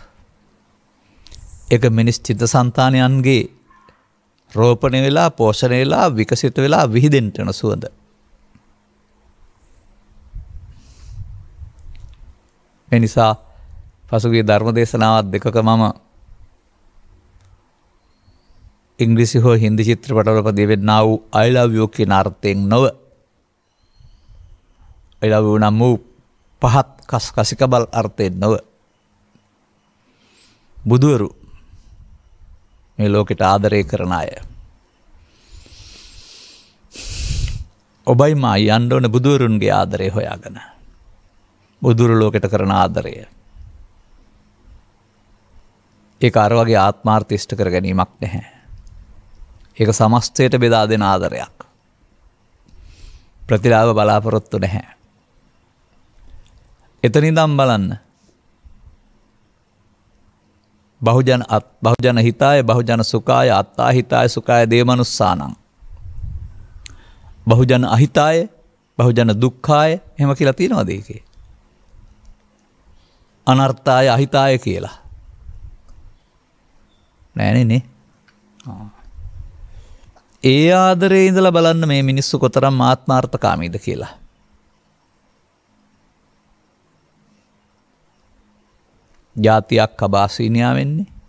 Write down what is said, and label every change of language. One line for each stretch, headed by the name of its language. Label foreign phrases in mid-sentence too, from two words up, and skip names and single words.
Sinhala: ඒක මිනිස් චිත්තසංතානයන්ගේ රෝපණය වෙලා පෝෂණය වෙලා විකසිත වෙලා විහිදෙන්න යන සුවඳ. මේ නිසා පසුගිය ධර්ම දේශනාවත් දෙකක මම ඉංග්‍රීසි හෝ හින්දි චිත්‍රපටවල ප්‍රතිවෙන්නා වූ
English: I love you
Sinhala: කියන අර්ථයෙන් නොව
English: I love you
Sinhala: නම් වූ පහත් කසිකබල් අර්ථයෙන් නොව බුදුවරු මේ ලෝකෙට ආදරය කරන අය. ඔබයි මා යන්න ඕන බුදුවරුන්ගේ ආදරය හොයාගෙන. බුදුරු ලෝකෙට කරන ආදරය. ඒක අර වගේ ආත්මාර්ථ ඉෂ්ට කර ගැනීමක් නැහැ. ඒක සමස්තයට බෙදා දෙන ආදරයක්. ප්‍රතිලාභ බලාපොරොත්තු නැහැ. එතන ඉඳන් බලන්න.
Pali: බහුජන හිතාය බහුජන සුඛාය අත්තා හිතාය සුඛාය දේමනුස්සානං. බහුජන අහිතාය බහුජන දුක්ඛාය
Sinhala: එහෙම කියලා තියෙනවද ඒකේ?
Pali: අනර්ථාය අහිතාය
Sinhala: කියලා. නෑනේ නේ. ඒ ආදරේ ඉඳලා බලන්න මේ මිනිස්සු කොතරම් ආත්මාර්ථකාමීද කියලා. ජාතියක් අබාසීනියා වෙන්නේ.